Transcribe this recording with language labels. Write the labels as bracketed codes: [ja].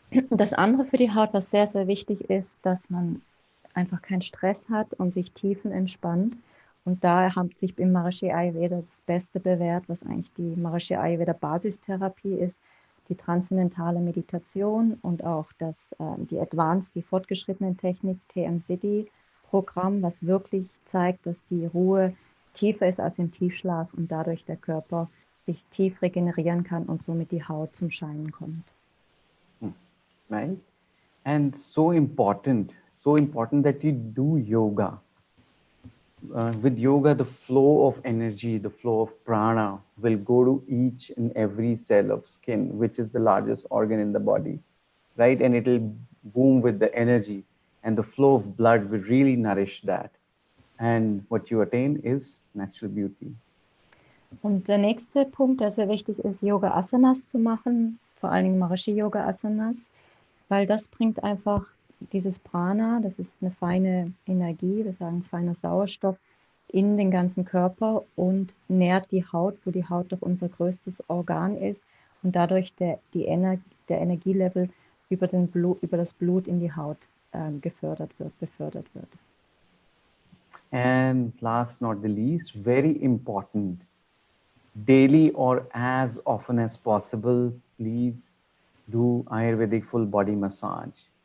[de] Das andere für die Haut, was sehr, sehr wichtig ist, dass man einfach keinen Stress hat und sich tiefenentspannt. Und da hat sich im Maharishi Ayurveda das Beste bewährt, was eigentlich die Maharishi Ayurveda Basistherapie ist, die transzendentale Meditation und auch die Advanced, die fortgeschrittene Technik TM Siddhi Programm, was wirklich zeigt, dass die Ruhe tiefer ist als im Tiefschlaf und dadurch der Körper sich tief regenerieren kann und somit die Haut zum Scheinen kommt. [en] Right? And so important that you do yoga. With yoga, the flow of energy, the flow of prana will go to each and every cell of skin, which is the largest organ in the body, right? And it'll boom with the energy, and the flow of blood will really nourish that. And what you attain is natural beauty. [de] Und der nächste Punkt, der sehr wichtig ist, Yoga Asanas zu machen, vor allen Dingen Maharishi Yoga Asanas, weil das bringt einfach dieses Prana, das ist eine feine Energie, wir sagen feiner Sauerstoff, in den ganzen Körper und nährt die Haut, wo die Haut doch unser größtes Organ ist und dadurch der Energielevel über das Blut in die Haut befördert wird. [en] And last not the least, very important, daily or as often as possible, please do Ayurvedic full body massage.